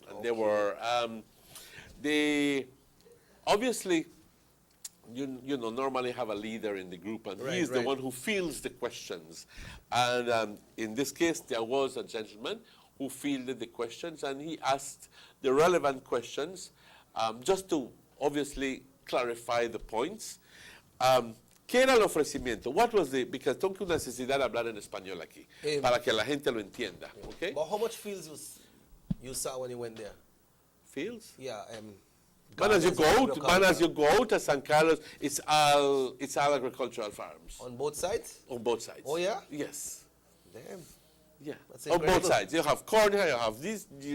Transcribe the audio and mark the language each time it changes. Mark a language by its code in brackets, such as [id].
[en] And they were, they obviously, you know, normally have a leader in the group, and he's the one who fields the questions. And in this case, there was a gentleman who fielded the questions, and he asked the relevant questions just to obviously clarify the points. [es] ¿Qué era el ofrecimiento? [en] What was the, because [es] tengo una necesidad de hablar en español aquí, para que la gente lo entienda, okay? [en] But how much fields you saw when you went there? Fields? Yeah. As you go to San Carlos, it's all agricultural farms. On both sides? On both sides. Oh yeah? Yes. Damn. Yeah. That's on both sides. You have corn here, you have this.